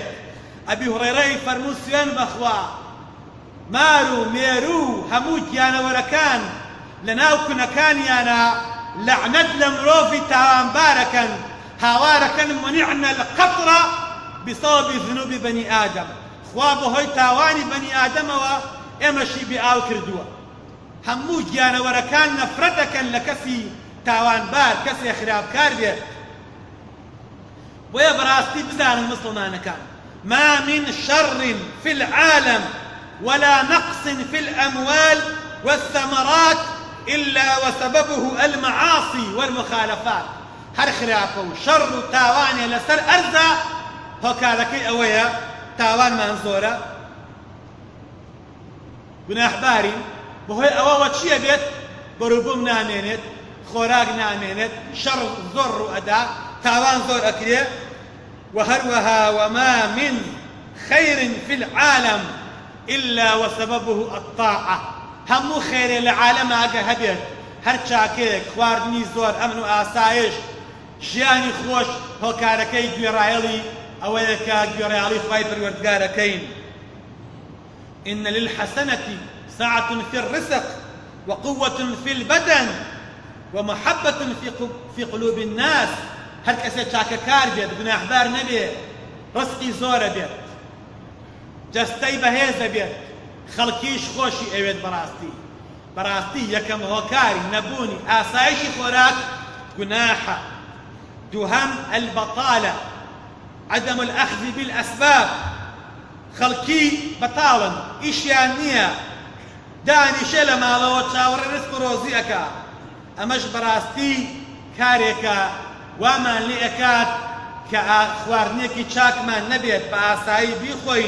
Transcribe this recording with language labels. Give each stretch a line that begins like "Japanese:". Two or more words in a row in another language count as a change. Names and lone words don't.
Central Kurdish: ئەبی هوڕەیرەی فەرموو سوێن بەخوا، مار و مێرو و هەموو گیانەوەرەکان لە ناو کونەکانیانە لەعنەت لە مرۆڤی تاوانبارەکەن، هاوارەکەن
Arabic: منیعنە القەطرە بسەبەبی ذنوبی بەنی ئادەم،
Central Kurdish: خوا بەهۆی تاوانی بەنی ئادەمەوە ئێمەشی بێئاو کردووە. هەموو گیانەوەرەکان نەفرەت دەکەن لە کەسی تاوانبار، کەسێ خراپکار بێت. بۆیە بەڕاستی بزانن مسلمانەکان،
Arabic: ما من شر في العالم ولا نقص في الأموال والثمرات إلا وسببه المعاصي والمخالفات.
Central Kurdish: هر خراپە و شەڕ و تاوانێ لەسەر ئەرزە، هۆکارەکەی ئەوەیە تاوانمان زۆرە، گوناحبارین، بەهۆی ئەوەوە چییە بێت؟ بەرووبووم نامێنێت، خۆراک نامێنێت، شەڕ زۆر ڕوئەدا، تاوان زۆر ئەکرێ.
Arabic: وهروها وما من خير في العالم إلا وسببه الطاعة.
Central Kurdish: هەموو خێرێ لە عالەمە ئەگە هەبێت، هەر چاکەیەک، خواردنی زۆر، ئەمن و ئاسایش، ژیانی خۆش، هۆکارەکەی گوێڕایەڵی ئەوەیە کە گوێڕایەڵی خوای پەروەردگارەکەین.
Arabic: إن للحسنة سعة في الرزق وقوة في البدن ومحبة في قلوب الناس.
Central Kurdish: هەر کەسێ چاکەکار بێت، گوناحبار نەبێ، ڕزقی زۆرە بێت، جەستەی بەهێزە بێت، خەڵکیش خۆشی ئەوێت. بەڕاستی یەکەم هۆکاری نەبوونی ئاسایشی خۆراک گوناحە. دووهەم البەطالە،
Arabic: عدم الأخذ بالأسباب.
Central Kurdish: خەڵکی بەتاڵن، ئیشیان نییە، دانیشە لە ماڵەوە چاوەڕێ ڕزق و ڕۆزی ئەکا. ئەمەش بەڕاستی کارێکە وامان لێ ئەکات کە خواردنێکی چاکمان نەبێت، بە ئاسایی بیخۆین.